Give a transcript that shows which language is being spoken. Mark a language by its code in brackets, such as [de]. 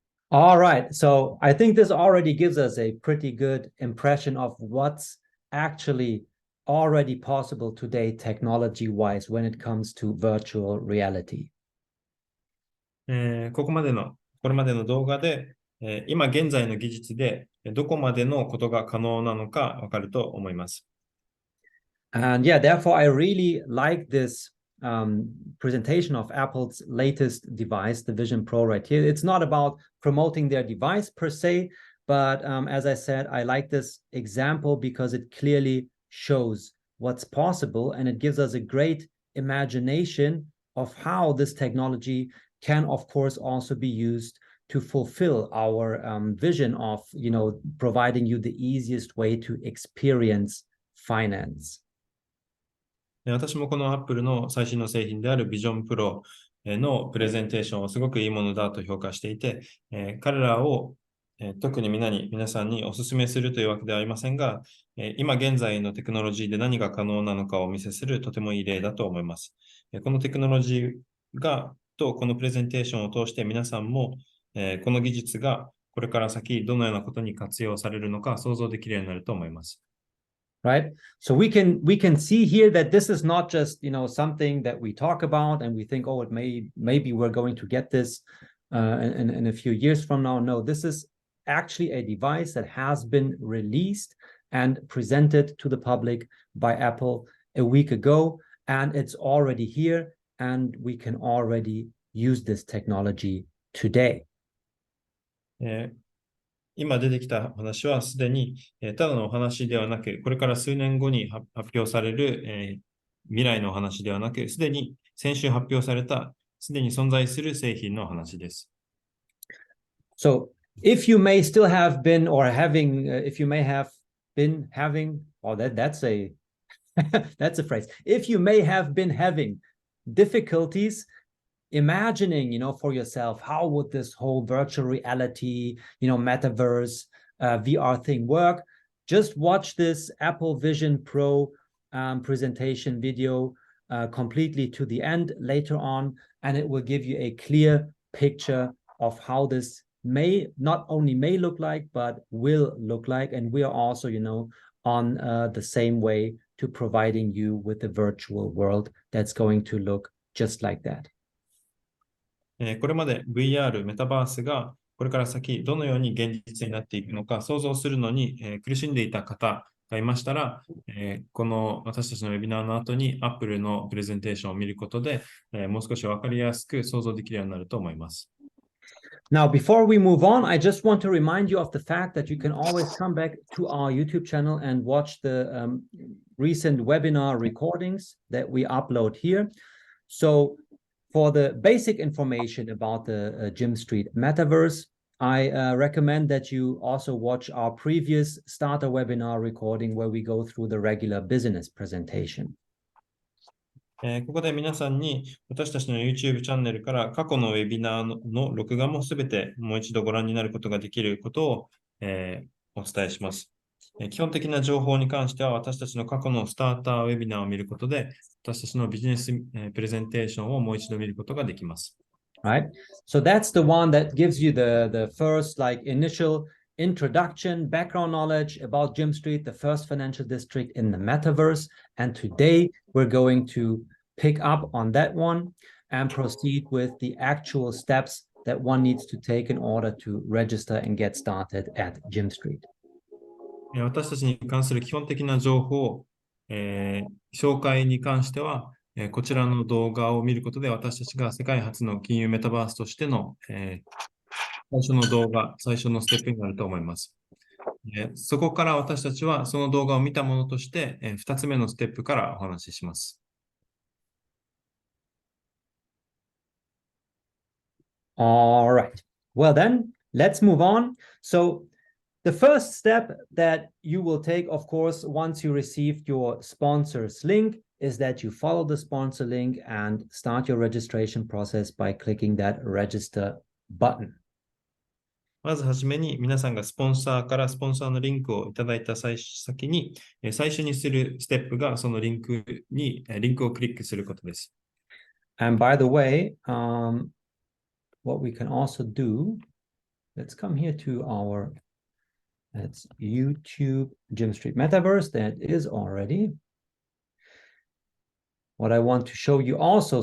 [en] All right, so I think this already gives us a pretty good impression of what's actually already possible today technology-wise when it comes to virtual reality. [ja] これまでの動画で、今現在の技術でどこまでのことが可能なのかわかると思います。 [en] And yeah, therefore I really like this presentation of Apple's latest device, the Vision Pro right here. It's not about promoting their device per se, but as I said, I like this example because it clearly shows what's possible and it gives us a great imagination of how this technology can, of course, also be used to fulfill our vision of, providing you the easiest way to experience finance. [ja] 私もこの Apple の最新の製品である Vision Pro のプレゼンテーションをすごくいいものだと評価していて、彼らを特に皆さんにお勧めするというわけではありませんが、今現在のテクノロジーで何が可能なのかをお見せするとてもいい例だと思います。このテクノロジーとこのプレゼンテーションを通して皆さんも、この技術がこれから先どのようなことに活用されるのか想像できるようになると思います。 [en] Right? So we can see here that this is not just, something that we talk about and we think, oh, maybe we're going to get this in a few years from now. No, this is actually a device that has been released and presented to the public by Apple a week ago, and it's already here, and we can already use this technology today. [ja] 今出てきた話はすでにただのお話ではなく、これから数年後に発表される未来のお話ではなく、すでに先週発表された、すでに存在する製品の話です。 [en] So, if you may still have been or having, if you may have been having, oh, that's a that's a phrase. If you may have been having difficulties imagining, for yourself, how would this whole virtual reality, Metaverse VR thing work? Just watch this Apple Vision Pro presentation video completely to the end later on. and it will give you a clear picture of how this not only may look like, but will look like. And we are also, on the same way to providing you with a virtual world that's going to look just like that. [ja] これまで VR、メタバースがこれから先どのように現実になっていくのか想像するのに、苦しんでいた方がいましたら、この私たちのウェビナーの後に Apple のプレゼンテーションを見ることで、もう少し分かりやすく想像できるようになると思います。 [en] Now, before we move on, I just want to remind you of the fact that you can always come back to our YouTube channel and watch the recent webinar recordings that we upload here. So for the basic information about the GYMSTREET Metaverse, I recommend that you also watch our previous starter webinar recording where we go through the regular business presentation. [ja] ここで皆さんに私たちの YouTube チャンネルから過去のウェビナーの録画もすべてもう一度ご覧になることができることを、お伝えします。基本的な情報に関しては私たちの過去のスターターウェビナーを見ることで私たちのビジネスプレゼンテーションをもう一度見ることができます。 [en] Right? So that's the one that gives you the first initial introduction, background knowledge about GYMSTREET, the first financial district in the metaverse. And today we're going to pick up on that one and proceed with the actual steps that one needs to take in order to register and get started at GYMSTREET. [ja] 私たちに関する基本的な情報、紹介に関しては、こちらの動画を見ることで私たちが世界初の金融メタバースとしての、最初の動画、最初のステップになると思います。そこから私たちはその動画を見たものとして、2つ目のステップからお話しします。 [en] All right. Well, then let's move on. So the first step that you will take, of course, once you received your sponsor's link is that you follow the sponsor link and start your registration process by clicking that register button. [ja] まずはじめに皆さんがスポンサーからスポンサーのリンクをいただいた先に最初にするステップがそのリンクをクリックすることです。 [en] And by the way, what we can also do, let's come here to our that's YouTube GYMSTREET Metaverse. That is already what I want to show you also.